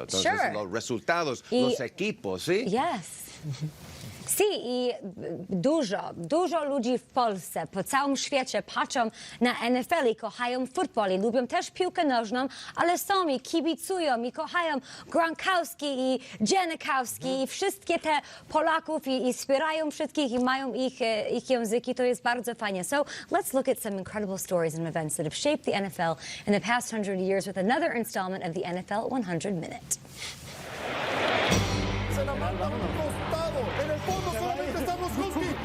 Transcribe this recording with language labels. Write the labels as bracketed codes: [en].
[es] Entonces, los resultados, los equipos, ¿sí? [en] Yes. [pl] I dużo ludzi w Polsce, po całym świecie patrzą na NFL i kochają futbol i lubią też piłkę nożną, ale są i kibicują i kochają Gronkowski i Janikowski i wszystkie te Polaków i wspierają wszystkich i mają ich języki. To jest bardzo fajnie. [en] So let's look at some incredible stories and events that have shaped the NFL in the past 100 years with another installment of the NFL 100 Minute. [es] Se la manda por un costado. En el fondo solamente están los Husky.